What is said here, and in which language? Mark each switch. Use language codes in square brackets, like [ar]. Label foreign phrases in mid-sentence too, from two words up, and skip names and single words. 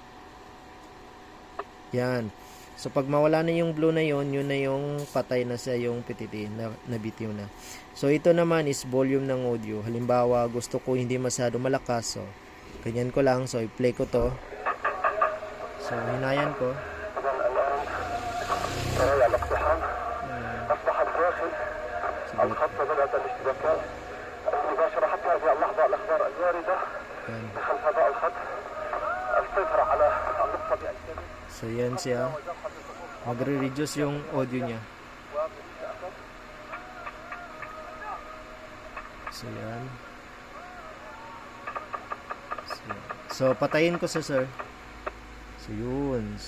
[tl] Yan. So, pag mawala na yung blue na yun na yung patay na siya yung PTT, nabitiw na. So, ito naman is volume ng audio. Halimbawa, gusto ko hindi masyado malakas. So, ganyan ko lang. So, i-play ko to. So, hinayan ko. [ar] أصبح الداخل الخط بدأت الاشتباكات المباشرة حتى هذه اللحظة الأخبار الواردة دخل فضاء الخط السيطرة على النقطة بأكثر. [tl] So, yan siya. Magre-reduce yung audio niya. So, yan. So, patayin ko sa sir. So, yun.